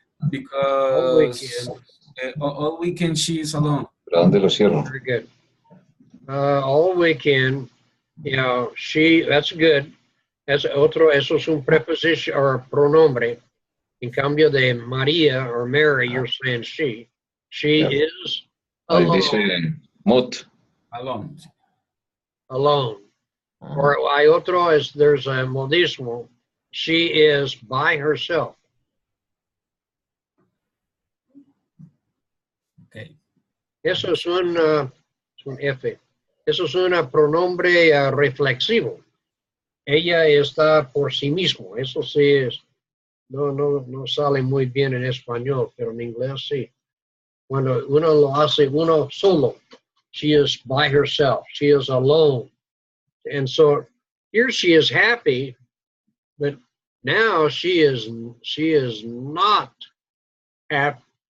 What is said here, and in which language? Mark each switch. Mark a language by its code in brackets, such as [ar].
[en] Because all weekend she is alone. [es] ¿Pero dónde lo cierro? [en] Very good. All weekend, you know, she, that's good. [es] Eso es un preposition or pronombre. En cambio de María [en] or Mary, you're saying she. She is alone. [es] Dice Mot. [en] Alone. Alone. Or [es] hay otro, [en] there's a modismo. She is by herself. Okay. [es] Eso es un F. Eso es un pronombre reflexivo. Ella está por sí mismo. Eso sí es. No sale muy bien en español, pero en inglés sí. Cuando uno lo hace uno solo. [en] She is by herself. She is alone. And so here she is happy, but now she is not happy.